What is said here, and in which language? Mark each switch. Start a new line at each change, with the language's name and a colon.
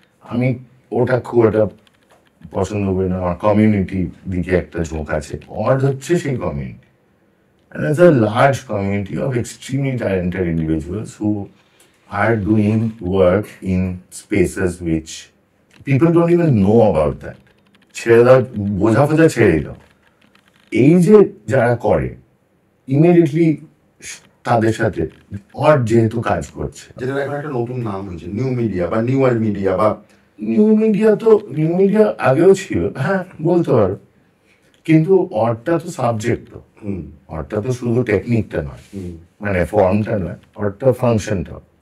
Bangla: আমি ওটা খুব একটা পছন্দ করি না। আমার কমিউনিটি দিকে একটা ঝোঁক আছে, আমার হচ্ছে সেই community.
English: And there's a large community of extremely talented individuals who are doing work in spaces which people don't even know about that.
Bangla: ছেড়ে দাও, বোঝা ফোঝা ছেড়ে দাও, এই যে যারা করে ইমিডিয়েটলি তাদের সাথে আর যেহেতু কাজ করছে, যেটা এখন একটা নতুন নাম হয়েছে নিউ মিডিয়া বা নিউয়ার মিডিয়া বা নিউ মিডিয়া আগেও ছিল, হ্যাঁ বলতে পারো, কিন্তু অর্থটা তো সাবজেক্ট, অর্থটা তো শুধু টেকনিকটা নয়, মানে ফর্মটা নয়, অর্থটা ফাংশনটা।